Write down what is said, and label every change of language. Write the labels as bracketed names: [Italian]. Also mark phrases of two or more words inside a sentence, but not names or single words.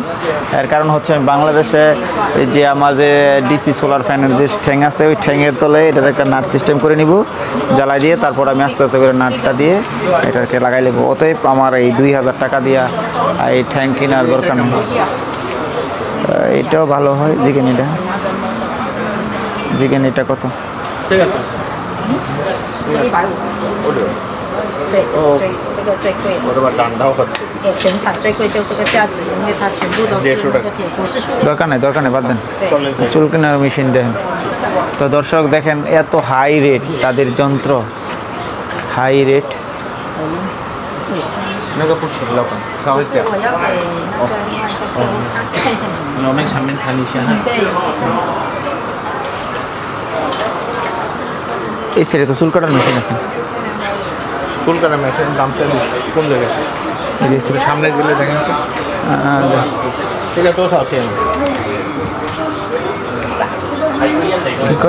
[Bangla] এর কারণ হচ্ছে আমি বাংলাদেশে যে আমার যে [English] DC solar [Bangla] ফ্যানের যে ঠ্যাং আছে, ওই ঠ্যাংয়ের তলে এটার একটা নাট সিস্টেম করে নিব, জ্বালাই দিয়ে তারপর আমি আস্তে আস্তে করে নাটটা দিয়ে এটাকে লাগাই নেবো। অতএব আমার এই 2000 টাকা দিয়া এই ঠ্যাং কেনার দরকার নেই। এটাও ভালো হয়, দেখেন এটা দেখেন এটা কত। [Chinese] 这个 150。对，这个最贵的。我这把单刀可是。全场最贵就这个价值，因为它全部都是那个铁，不是塑料。 [Bangla] দরকার নেই বাদ দেন। চুল কেনার মেশিন দেখেন। তো দর্শক দেখেন এত [English] high rate [Bangla] তাদের যন্ত্র, [English] high rate. [Chinese] 那个不行了吧？稍微讲。我要给那个另外一个客户看。我们上面谈一下。对。 [Bangla] এই ছেড়ে তো চুল কাটার মেশিন আছে। চুল কাটার মেশিন দাম কোন জায়গায়? সামনে গেলে দেখেন তো। ঠিক আছে, তো আছে। কি কয়?